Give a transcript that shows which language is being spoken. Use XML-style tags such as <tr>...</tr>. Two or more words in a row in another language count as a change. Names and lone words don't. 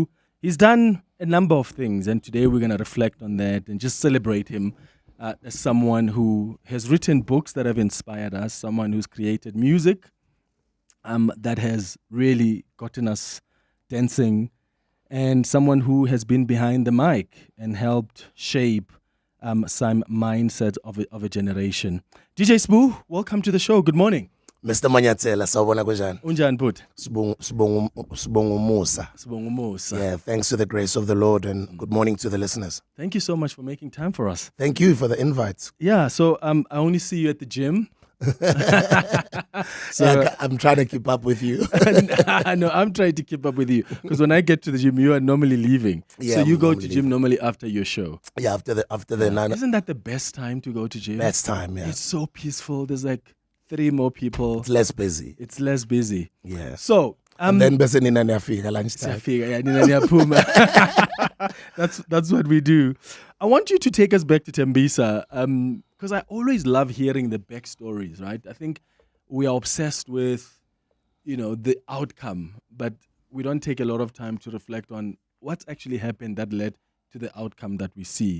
<en>He's done a number of things, and today we're going to reflect on that and just celebrate him as someone who has written books that have inspired us, someone who's created music that has really gotten us dancing, and someone who has been behind the mic and helped shape some mindset of a generation. DJ Sbu, welcome to the show. Good morning. Mr.</en> <zu>Manyathela, sawubona kunjani? Unjani bhuti? Sibonga umusa. Sibonga umusa.</zu> <en>Yeah, thanks to the grace of the Lord, and good morning to the listeners. Thank you so much for making time for us. Thank you for the invite. Yeah, so I only see you at the gym. So yeah, I'm trying to keep up with you. No, I'm trying to keep up with you because when I get to the gym, you are normally leaving. Yeah, so you go to leaving. Gym normally after your show. Yeah, after the 9. Isn't that the best time to go to gym? Best time, yeah. It's so peaceful. There's like 3 more people. It's less busy. It's less busy. Yeah. So and then</en> <zu>bese nina niyafika lunchtime.</zu> <en>That's what we do. I want you to take us back to Tembisa because I always love hearing the backstories, right? I think we are obsessed with, the outcome, but we don't take a lot of time to reflect on what's actually happened that led to the outcome that we see.</en>